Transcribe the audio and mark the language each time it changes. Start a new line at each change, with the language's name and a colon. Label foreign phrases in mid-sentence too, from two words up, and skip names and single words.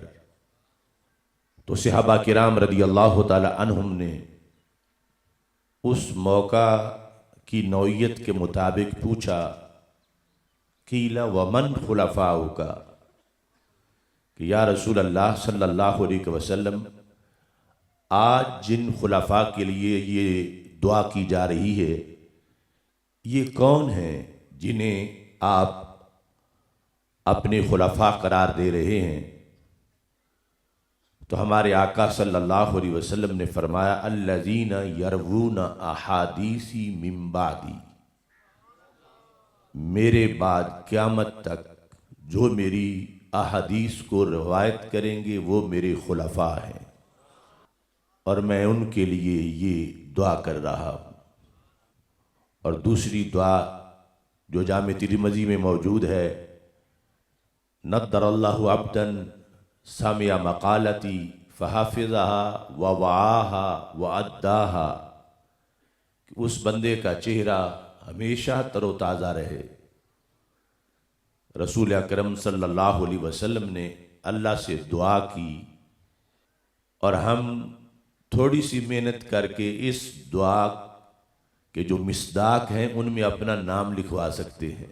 Urdu: تو صحابہ کرام
Arabic: رضی اللہ تعالی عنہم
Urdu: نے اس موقع کی نوعیت کے مطابق پوچھا،
Arabic: قیل ومن خلفاؤک،
Urdu: کہ
Arabic: یا رسول اللہ صلی اللہ علیہ وسلم
Urdu: آج جن خلفاء کے لیے یہ دعا کی جا رہی ہے یہ کون ہیں جنہیں آپ اپنے خلفاء قرار دے رہے ہیں، تو ہمارے آقا
Arabic: صلی اللہ علیہ وسلم
Urdu: نے فرمایا
Arabic: الذین یروون احادیثی من بعدی،
Urdu: میرے بعد قیامت تک جو میری احادیث کو روایت کریں گے وہ میرے خلفاء ہیں، اور میں ان کے لیے یہ دعا کر رہا ہوں۔ اور دوسری دعا جو جامع ترمذی میں موجود ہے،
Arabic: نضر اللہ عبدا سمع مقالتی فحفظها ووعاها واداها،
Urdu: کہ اس بندے کا چہرہ ہمیشہ تر و تازہ رہے۔ رسول اکرم
Arabic: صلی اللہ علیہ وسلم
Urdu: نے اللہ سے دعا کی، اور ہم تھوڑی سی محنت کر کے اس دعا کے جو مصداق ہیں ان میں اپنا نام لکھوا سکتے ہیں۔